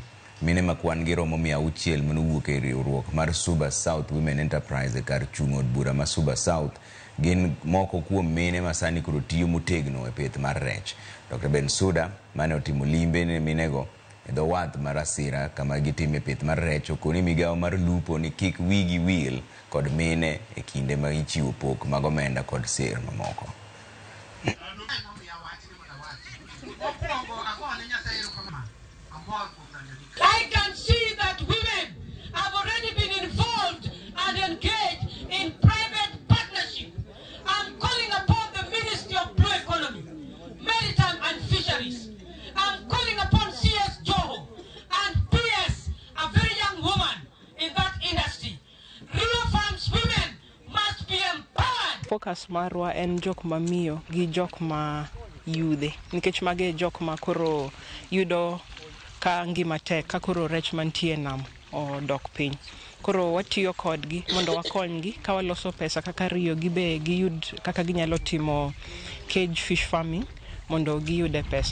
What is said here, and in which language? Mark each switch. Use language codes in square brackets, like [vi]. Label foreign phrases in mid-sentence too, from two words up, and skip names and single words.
[luo] Mine makwan gi romo 600 manowuok e riwruok mar Suba South Women Enterprise kar chung' od bura ma Suba South gin moko kuom mine masani koro tiyo motegno e pith mar rech. Dr. Ben Suda mane otimo limbe ne minego the wath marasira kama gitime pith mar rech okoni migao mar lupo ni kik wigi wil kod mine e kinde ma ichiwo pok mag omenda kod sir mamoko. [en] I can see that women have already been involved and engaged in private partnership. I'm calling upon the Ministry of Blue Economy, Maritime and Fisheries. I'm calling upon CS Joho and PS, a very young woman in that industry. Rural farms women must be empowered. [luo] Focus marwa en jok mamiyo gi jok ma yudhe. Nikech mage jok ma koro yudo ka ngima tek ka koro rech mantie nam o dok piny. Koro watiyo kodgi mondo wakonygi ka waloso pesa kaka riyo gibe giyud kaka ginyalo timo [en] cage fish farming [luo] mondo giyude pesa.